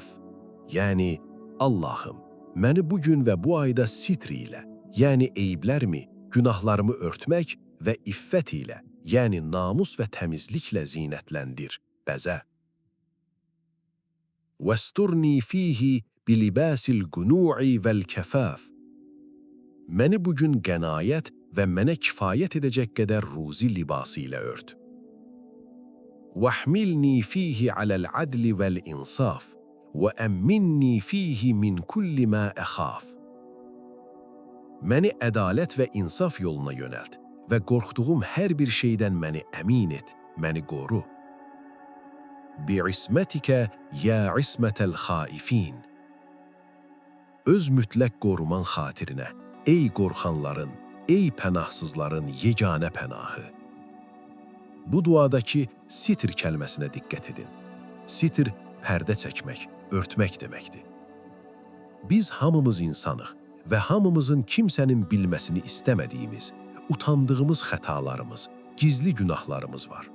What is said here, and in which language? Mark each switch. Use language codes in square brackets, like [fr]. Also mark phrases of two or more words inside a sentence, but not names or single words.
[az] Yəni, Allahım, məni bugün və bu ayda sitr ilə, yəni eyiblərimi, günahlarımı örtmək və iffət ilə, yəni namus və təmizliklə zinətləndir, bəzə. [ar] واسترني فيه بلباس القنوع والكفاف. [az] Məni bugün qənaət və mənə kifayət edəcək qədər ruzi libası ilə ört. [ar] وَحْمِلْنِي فِيهِ عَلَى الْعَدْلِ وَالْإِنْصَافِ وَأَمِّنِّي فِيهِ مِنْ كُلِّ مَا أَخَافِ. [az] Məni ədalət və insaf yoluna yönəlt və qorxduğum hər bir şeydən məni əmin et, məni qoru. [ar] بِعِسْمَتِكَ يَا عِسْمَةَ الْخَائِفِينَ. [az] Öz mütləq qoruman xatirinə, ey qorxanların, ey pənahsızların yeganə pənahı. Bu duadakı sitr kəlməsinə diqqət edin. Sitr, pərdə çəkmək, örtmək deməkdir. Biz hamımız insanıq və hamımızın kimsənin bilməsini istəmədiyimiz, utandığımız xətalarımız, gizli günahlarımız var.